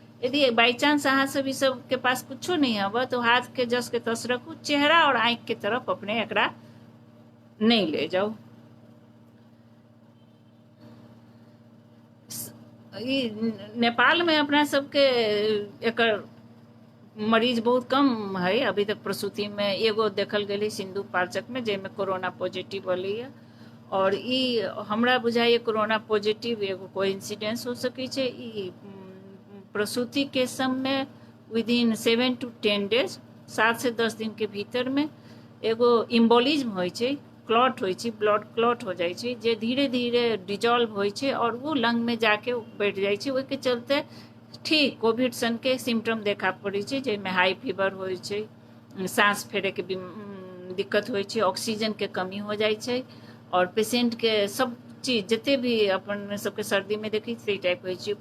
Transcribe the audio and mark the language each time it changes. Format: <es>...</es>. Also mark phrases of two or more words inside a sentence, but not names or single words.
<mai>यदि बाई चांस अहाँ सब ई सब के पास कुछो नहीं हवा तो हाथ के जस के तस रखू, चेहरा और आंख के तरफ अपने एकरा नहीं ले जाओ। नेपाल में अपना सबके एकर मरीज बहुत कम है। अभी तक प्रसूति में एगो देखल गई सिंधु पार्चक में जेमे</mai> <en>corona positive</en> <mai>अलै है, और ई हमरा बुझाइए</mai> <en>corona positive</en> <mai>एगो कोइंसिडेंस हो सकै छै। ई प्रसूति के समय</mai> <en>within 7 to 10 days</en> <mai>7 से 10 दिन के भीतर में एगो इम्बोलिज्म होइ छै, क्लॉट होइ छै,</mai> <en>blood clot</en> <mai>हो जाइ छै, जे धीरे धीरे डिजॉल्व होइ छै और वो लंग में जाके बैठ जाइ छै। ओहिके चलते ठीक कोविड सन के सिम्टम देखा पड़ै छै, जाहिमे</mai> <en>high fever</en> <mai>होइ छै, सांस फेरे के दिक्कत होइ छै, ऑक्सीजन के कमी हो जाइ छै और पेशेंट के सब चीज जते भी अपन सबके सर्दी में देखी से टाइप होइ छै।</mai>